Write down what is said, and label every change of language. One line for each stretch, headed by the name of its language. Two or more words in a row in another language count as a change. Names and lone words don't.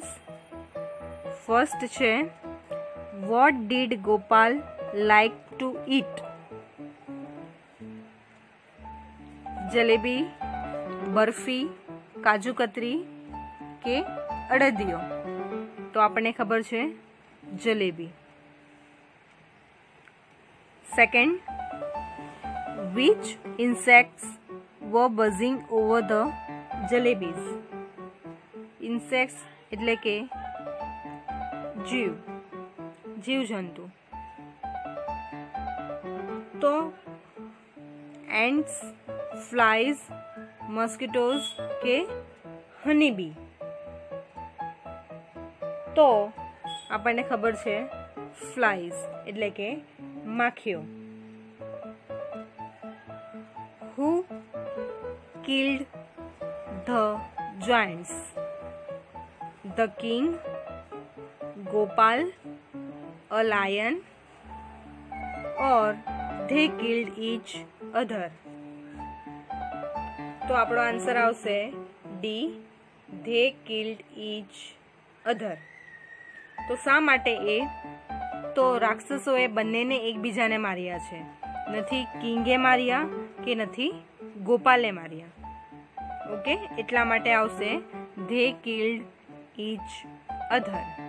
English: ફર્સ્ટ છે, what did Gopal like to eat?
Gujarati: જલેબી, બરફી, કાજુ કતરી કે અડદિયો? તો આપણને ખબર છે જલેબી.
English: સેકન્ડ, which insects were buzzing over the jalebis?
Gujarati: Insects એટલે કે જીવજંતુ.
English: તો ants, flies, mosquitoes કે honeybee?
Gujarati: તો આપણને ખબર છે ફ્લાઇઝ એટલે કે માખીઓ.
English: Who killed the giants? The king, Gopal, a lion, or they killed each other?
Gujarati: તો આપણો આન્સર આવશે
English: D, they killed each other.
Gujarati: તો શા માટે એ? તો રાક્ષસોએ બંનેને એકબીજાને માર્યા છે, નથી કિંગે માર્યા કે નથી ગોપાલે માર્યા. ઓકે, એટલા માટે આવશે
English: they killed each other.